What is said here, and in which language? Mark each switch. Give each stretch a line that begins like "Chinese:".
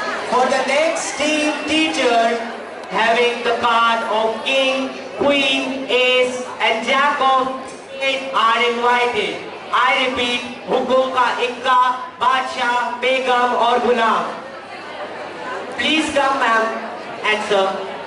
English: For the next team, teachers having the card of King, Queen, Ace and Jack of Spades are invited. I repeat,
Hindi: हुकुम का इक्का, बादशाह, बेगम और गुलाम.
English: Please come, ma'am and sir.